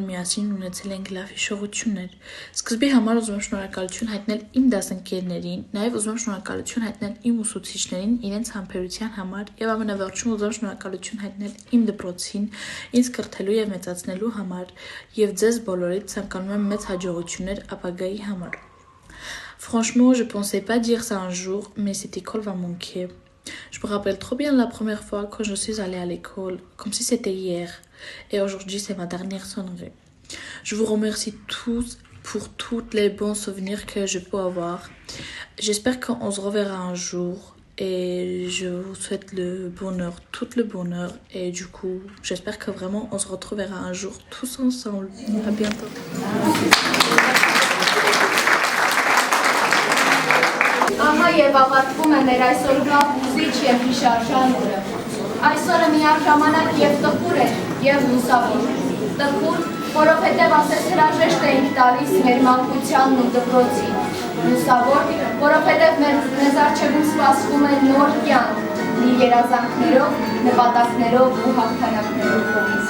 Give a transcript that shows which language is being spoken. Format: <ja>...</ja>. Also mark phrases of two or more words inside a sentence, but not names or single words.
<hy>միասին ունեցել ենք լավ հիշողություններ։ Սկզբի համար ուզում եմ շնորհակալություն հայտնել իմ դասընկերներին, նաեւ ուզում եմ շնորհակալություն հայտնել իմ ուսուցիչներին իրենց համբերության համար եւ ամենավերջում ուզում եմ շնորհակալություն հայտնել իմ դպրոցին, ինձ կրթելու եւ մեծացնելու համար եւ ձեզ բոլորիդ ցանկանում եմ մեծ հաջողություններ ապագայի համար։</hy> <fr>Franchement, je pensais pas dire ça un jour, mais cette école va manquer. Je me rappelle trop bien la première fois quand je suis allée à l'école, comme si c'était hier. Et aujourd'hui, c'est ma dernière sonnerie. Je vous remercie tous pour tous les bons souvenirs que je peux avoir. J'espère qu'on se reverra un jour. Et je vous souhaite le bonheur, tout le bonheur. Et du coup, j'espère que vraiment on se retrouvera un jour tous ensemble. À bientôt.</fr> <hy>Ահա եւ ավարտվում է մեր այսօրվա հուզիչ եւ հիշարժան օրը։ Այսօրը միաժամանակ եւ տխուր է եւ լուսավոր։ Տխուր, որովհետեւ ասես հրաժեշտ էինք տալիս մեր մանկությանն ու դպրոցին։ Լուսավոր, որովհետեւ մեզ առջևում սպասվում է նոր կյանք, լի երազանքներով, նպատակներով ու հաղթանակներով։</hy>